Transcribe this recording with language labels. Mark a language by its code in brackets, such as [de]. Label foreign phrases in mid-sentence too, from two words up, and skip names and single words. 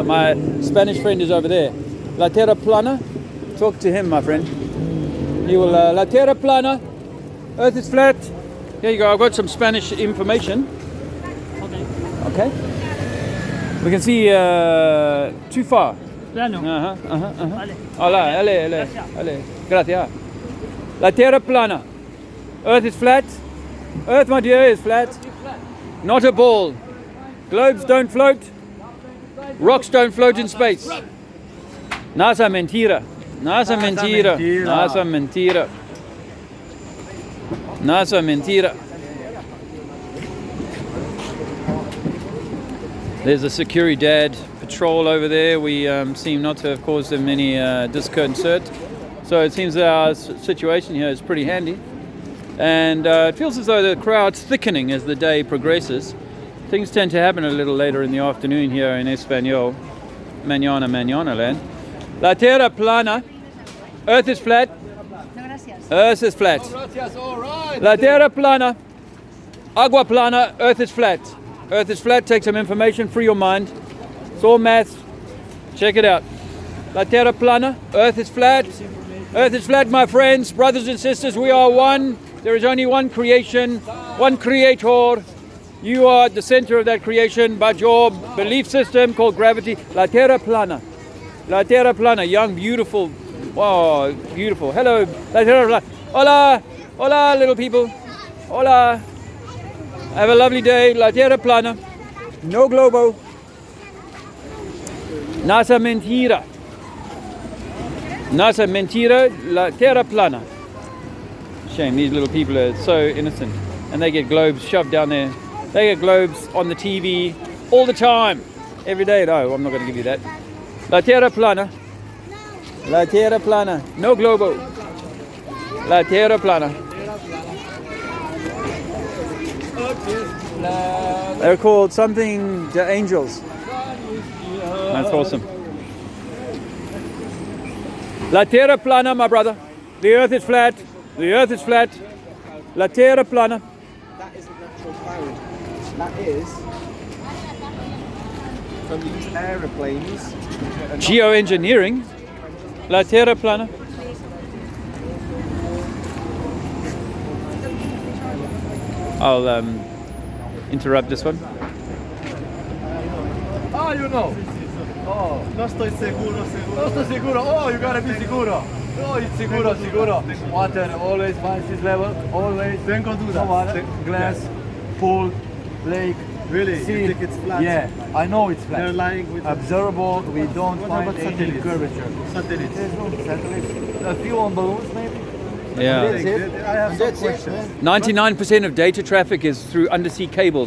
[en] My Spanish friend is over there. [ca] La Terra Plana. [en] Talk to him, my friend. He will. [ca] La Terra Plana. [en] Earth is flat. Here you go. I've got some Spanish information. Okay. We can see too far. [es] Plano. Vale. Hola, ale. Gracias. [ca] La Terra Plana. [en] Earth is flat. Earth, my dear, is flat. Not a ball. Globes don't float. Rocks don't float in space. [es] Nasa mentira. Nasa mentira. Nasa mentira. Nasa mentira. [en] There's a Securidad patrol over there. We seem not to have caused them any disconcert. So it seems that our situation here is pretty handy. And it feels as though the crowd's thickening as the day progresses. Things tend to happen a little later in the afternoon here in Espanol. Mañana land. [ca] La Terra plana. [en] Earth is flat. Earth is flat. [ca] La Terra plana. [es] Agua plana. [en] Earth is flat. Earth is flat. Take some information. Free your mind. It's all maths. Check it out. La Terra plana. Earth is flat. Earth is flat, my friends, brothers and sisters. We are one. There is only one creation, one creator. You are at the center of that creation, but your belief system called gravity. [ca] La Terra plana. La Terra plana. [en] Young, beautiful. Wow, beautiful. Hello. [ca] La Terra plana. Hola. [en] Hola, little people. Hola. Have a lovely day. [ca] La Terra plana. [es] No globo. Nasa mentira. Nasa mentira. [ca] La Terra plana. [en] Shame, these little people are so innocent. And they get globes shoved down there. They get globes on the TV all the time. Every day. No, I'm not going to give you that. [ca] La Terra plana. La Terra plana. [es] No globo. [ca] La Terra plana. [en] They're called something the angels. That's awesome. [ca] La Terra plana, [en] my brother. The earth is flat. The earth is flat. [ca] La Terra plana. [en] That isn't natural cloud. That is from these aeroplanes. Geoengineering. [ca] La Terra plana. [en] I'll interrupt this one. Oh, you know. [es] Oh, no estoy seguro. No estoy seguro. [en] Oh, you gotta be seguro. Oh, it's seguro. Water, always find this level. Always. [es] Tengo duda. [en] Water, glass, pool, lake. Really? Sea. You think it's flat? Yeah, I know it's They're flat. lying with Observable, we don't What find about any satellites? curvature. satellites. There's no satellites. A few on balloons, maybe. Yeah. I have some questions. 99% of data traffic is through undersea cables.